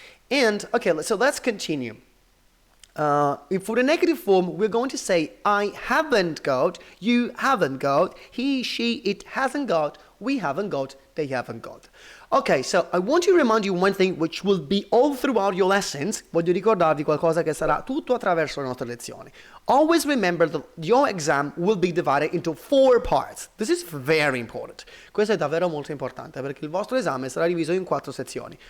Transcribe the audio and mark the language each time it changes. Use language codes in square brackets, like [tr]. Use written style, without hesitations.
[en] And, okay, so let's continue. For the negative form, we're going to say I haven't got, you haven't got, he, she, it hasn't got, we haven't got, they haven't got. Okay, so I want to remind you one thing which will be all throughout your lessons. [it] Voglio ricordarvi qualcosa che sarà tutto attraverso le nostre lezioni. [en] Always remember that your exam will be divided into 4 parts. This is very important. [it] Questo è davvero molto importante perché il vostro esame sarà diviso in 4 sezioni.